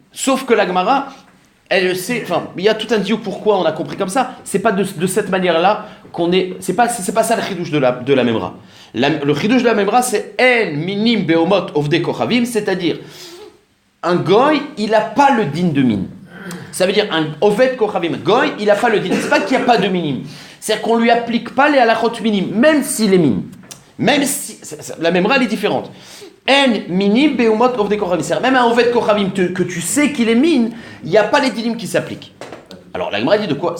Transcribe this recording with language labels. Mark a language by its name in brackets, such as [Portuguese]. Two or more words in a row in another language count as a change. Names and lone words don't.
[French] Sauf que la Gemara, elle sait, enfin, il y a tout un dieu pourquoi on a compris comme ça. C'est pas de cette manière-là qu'on est. C'est pas ça le chidouche de la Memra. Le chidouche de la Memra, c'est [Hebrew] אין מינים באומות עובדי כוכבים, [French] c'est-à-dire un goy, il n'a pas le din de mine. Ça veut dire un [Hebrew] עובד כוכבים גוי, [French] il n'a pas le din. C'est pas qu'il n'y a pas de minim. C'est-à-dire qu'on lui applique pas les [Hebrew] הלכות מינים, [French] même s'il est mine. Même si la Memra elle est différente. [Hebrew] אין מינים באומות עובדי כוכבים. [French] C'est-à-dire même un [Hebrew] עובד כוכבים [French] que tu sais qu'il est mine, il n'y a pas les dinim qui s'appliquent. Alors la Gemara dit de quoi?